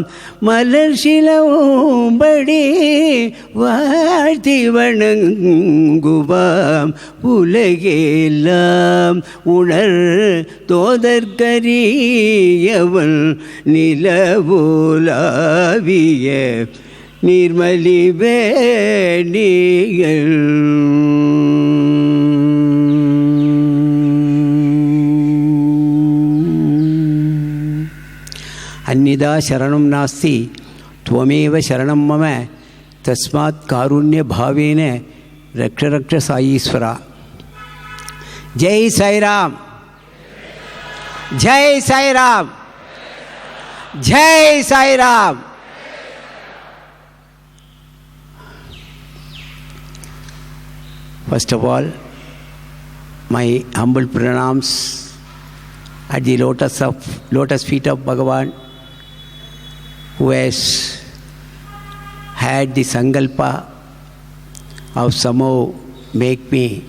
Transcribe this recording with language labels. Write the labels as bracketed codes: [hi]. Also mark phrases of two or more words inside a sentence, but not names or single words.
[ta] மலர் சிலம்படி வாழ்த்தி வணங்குவாம். உலகெல்லாம் உணர் தோதற்கரியவன் நிலவுலாவிய நீர்மலி வேணிகள். [sa] अन्यदा शरणं नास्ति त्वमेव शरणं मम तस्मात् कारुण्य भावेन रक्ष रक्ष साईश्वरा. [hi] जय साई राम, जय साई राम, जय साई राम. [en] First of all, my humble pranams at the lotus feet of Bhagavan, who has had the sankalpa of somehow make me